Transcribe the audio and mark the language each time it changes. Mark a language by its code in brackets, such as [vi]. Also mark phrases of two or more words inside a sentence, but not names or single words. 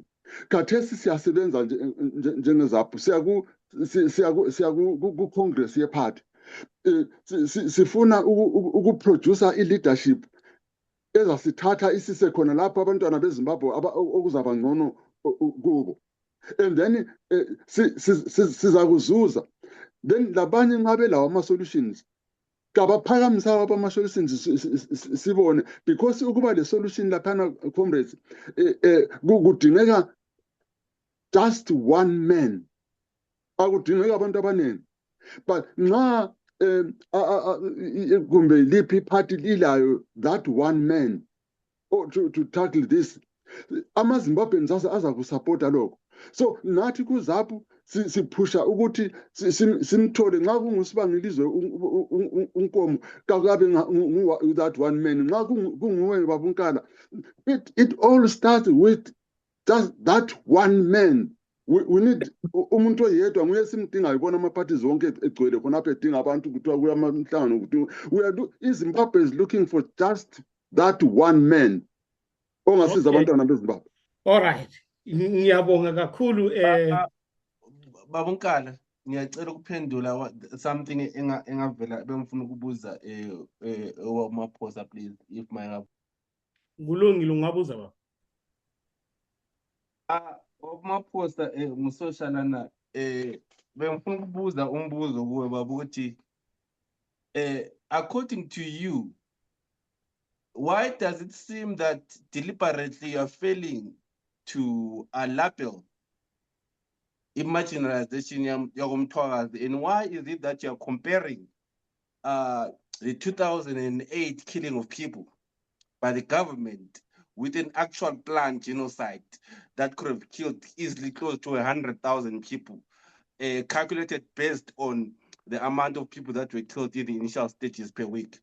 [nd] Khathesi siyasebenza njengeZAPU, siya ku-congress ye-party, sifuna ukuproducer i-leadership ezasithatha isise khona lapho abantwana beZimbabwe okuzaba ngcono kubo, [en] and then [nd] siza kuzuza. Then labanye ngabe lawo ama-solutions kabaphakamisa wabo ama-solutions sibone, because ukuba le solution laphana comrades kudingeka [en] just one man, [nd] akudingeka abantu abaningi. [en] but [nd] nxa kumbe liphi iphathi lilayo [en] that one man to tackle this, [nd] amaZimbabweans aza kusupporta lokho. So nathi kuZAPU siphusha ukuthi simthole nxa kungusibangilizwe uNkomo kabe [en] that one man, [nd] nxa kunguwe babunkala. [en] It all starts with just that one man. We need [nd] umuntu oyedwa nguye simdinga ibona ama-party zonke egcwele khonapho edinga abantu kuthiwa kuyamhlangano kuthiwa [en] Zimbabwe is looking for just that one man [nd] ongasiza abantwana beZimbabwe. [en] All right, [nd] ngiyabonga kakhulu Babunkala, ngiyacela ukuphendula something engavela bengifuna ukubuza Maphosa, [en] please, if my [nd] kulungile ungabuza baba. Maphosa musocial na bengifuna ukubuza umbuzo kuwe baba ukuthi [en] according to you, why does it seem that deliberately you are failing to label marginalization yakomthwakazi, and why is it that you are comparing the 2008 killing of people by the government with an actual planned genocide that could have killed easily close to 100,000 people, calculated based on the amount of people that were killed in the initial stages per week?